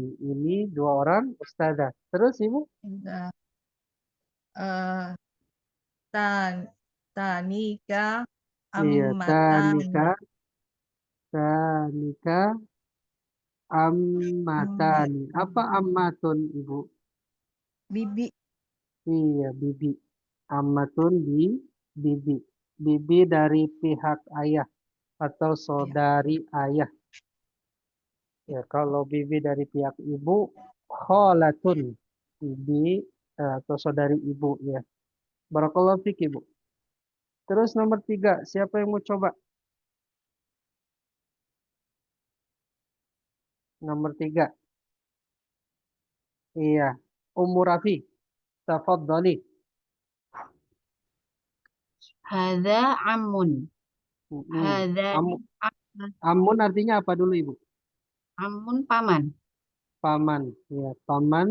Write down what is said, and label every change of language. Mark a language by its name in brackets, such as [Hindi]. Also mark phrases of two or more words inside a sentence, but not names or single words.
[Indonesian] Ini dua orang ustadzah. Terus Ibu? Udah. Tan tanika Iya, ammatani. tanika, Hmm, ammatani. Apa ammatun, Ibu? bibi. Iya, bibi. Ammatun bibi. Bibi dari pihak ayah atau Ya. saudari ayah. Ya, kalau bibi dari pihak ibu, kholatun. Bibi atau saudari ibu ya. [Arabic] بارك الله فيك, [Indonesian] Ibu. Terus nomor tiga, siapa yang mau coba? Nomor tiga. Iya. Ummu Rafi. Tafadhali. [Arabic] هذا عم. [Indonesian] Mm-mm. Hadza Amun artinya apa dulu, Ibu? amun paman. Paman. Ya, paman